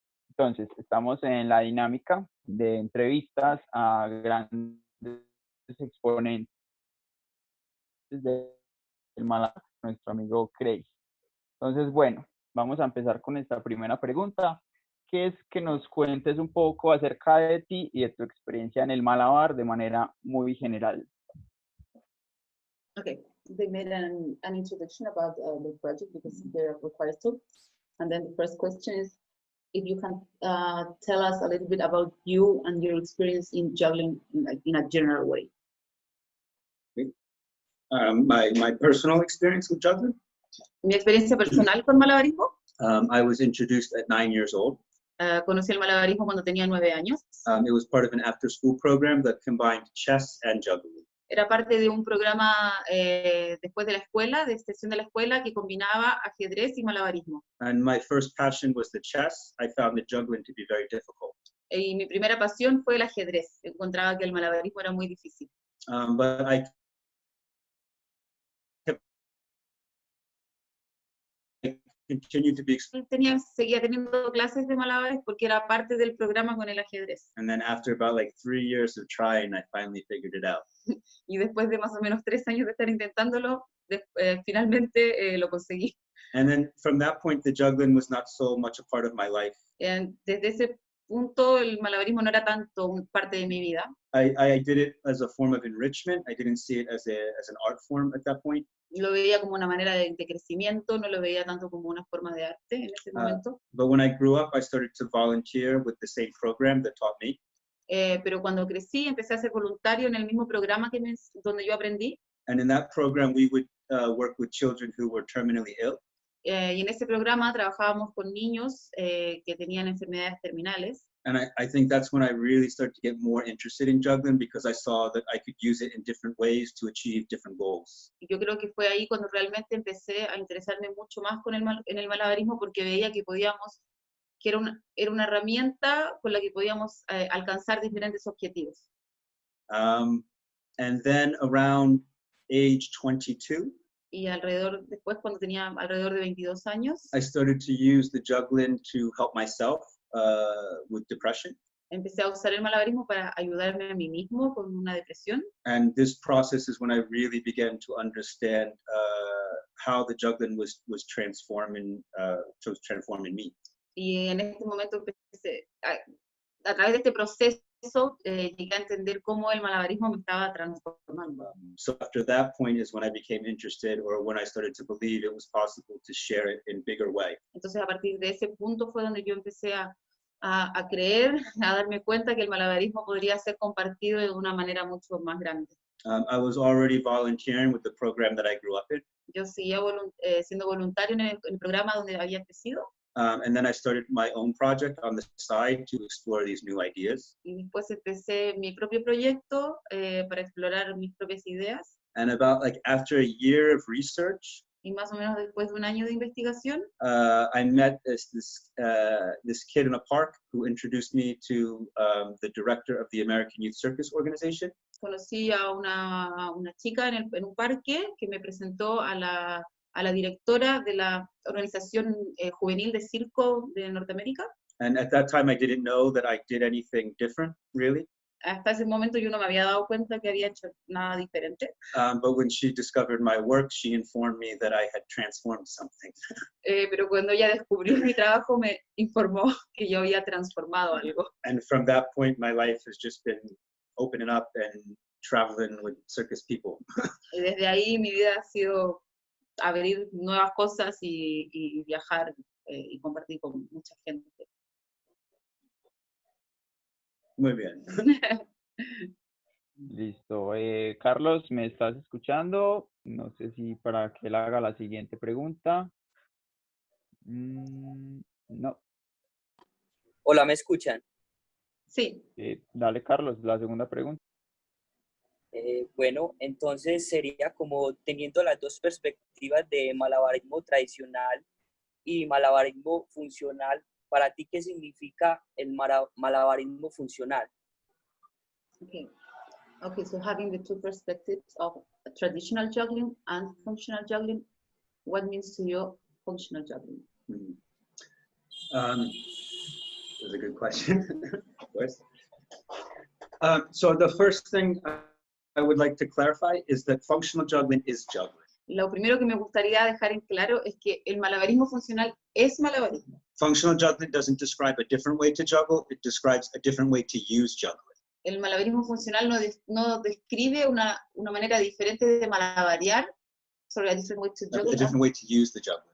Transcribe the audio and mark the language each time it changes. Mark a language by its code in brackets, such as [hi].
[es] Entonces, estamos en la dinámica de entrevistas a grandes exponentes del Malabar, nuestro amigo Craig. Entonces, bueno, vamos a empezar con esta primera pregunta, que es que nos cuentes un poco acerca de ti y de tu experiencia en el Malabar de manera muy general. [en] Okay, they made an introduction about the project because they're required to. And then the first question is if you can tell us a little bit about you and your experience in juggling in a general way. My personal experience with juggling? [es] Mi experiencia personal con malabarismo. [en] I was introduced at 9 years old. [es] Conocí el malabarismo cuando tenía 9 años. [en] It was part of an after-school program that combined chess and juggling. [es] Era parte de un programa después de la escuela, de extensión de la escuela, que combinaba ajedrez y malabarismo. [en] And my first passion was the chess. I found the juggling to be very difficult. [es] Y mi primera pasión fue el ajedrez. Encontraba que el malabarismo era muy difícil. [en] But I continued to be. [es] Seguía teniendo clases de malabares porque era parte del programa con el ajedrez. [en] And then after about like 3 years of trying, I finally figured it out. [es] Y después de más o menos 3 años de estar intentándolo, finalmente lo conseguí. [en] And then from that point, the juggling was not so much a part of my life. [es] Desde ese punto, el malabarismo no era tanto parte de mi vida. [en] I did it as a form of enrichment. I didn't see it as an art form at that point. [es] Lo veía como una manera de crecimiento, no lo veía tanto como una forma de arte en ese momento. [en] But when I grew up, I started to volunteer with the same program that taught me. [es] Pero cuando crecí, empecé a ser voluntario en el mismo programa donde yo aprendí. [en] And in that program, we would work with children who were terminally ill. [es] Y en ese programa trabajábamos con niños que tenían enfermedades terminales. [en] And I think that's when I really started to get more interested in juggling because I saw that I could use it in different ways to achieve different goals. [es] Y yo creo que fue ahí cuando realmente empecé a interesarme mucho más en el malabarismo porque veía que era una herramienta con la que podíamos alcanzar diferentes objetivos. [en] And then around age 22, [es] y después cuando tenía alrededor de 22 años, [en] I started to use the juggling to help myself with depression. [es] Empecé a usar el malabarismo para ayudarme a mí mismo con una depresión. [en] And this process is when I really began to understand how the juggling was transforming me. [es] Y en este momento empecé, a través de este proceso, llegué a entender cómo el malabarismo me estaba transformando. [en] So after that point is when I became interested, or when I started to believe it was possible to share it in bigger way. [es] Entonces a partir de ese punto fue donde yo empecé a creer, a darme cuenta que el malabarismo podría ser compartido de una manera mucho más grande. [en] I was already volunteering with the program that I grew up in. [es] Yo seguía siendo voluntario en el programa donde había crecido. [en] And then I started my own project on the side to explore these new ideas. [es] Y después empecé mi propio proyecto para explorar mis propias ideas. [en] And about after a year of research, [es] y más o menos después de un año de investigación, [en] I met this kid in a park who introduced me to the director of the American Youth Circus Organization. [es] Conocí a una chica en un parque que me presentó a la directora de la organización juvenil de circo de Norteamérica. [en] And at that time I didn't know that I did anything different, really. [es] Hasta ese momento yo no me había dado cuenta que había hecho nada diferente. [en] But when she discovered my work, she informed me that I had transformed something. [es] Pero cuando ella descubrió mi trabajo, me informó que yo había transformado algo. [en] And from that point, my life has just been opening up and traveling with circus people. [es] Y desde ahí mi vida ha sido abrir nuevas cosas y viajar y compartir con mucha gente. Muy bien. Listo. Carlos, ¿me estás escuchando? No sé si para que él haga la siguiente pregunta. No. Hola, ¿me escuchan? Sí. Dale, Carlos, la segunda pregunta. Bueno, entonces sería como teniendo las dos perspectivas de malabarismo tradicional y malabarismo funcional. Para ti, ¿qué significa el malabarismo funcional? [en] Okay. Okay, so having the two perspectives of traditional juggling and functional juggling, what means to you functional juggling? That's a good question. Of course. So the first thing I would like to clarify is that functional juggling is juggling. [es] Lo primero que me gustaría dejar en claro es que el malabarismo funcional es malabarismo. [en] Functional juggling doesn't describe a different way to juggle, it describes a different way to use juggling. [es] El malabarismo funcional no describe una manera diferente de malabarear, [en] sorry, a different way to juggle, A different way to use the juggling.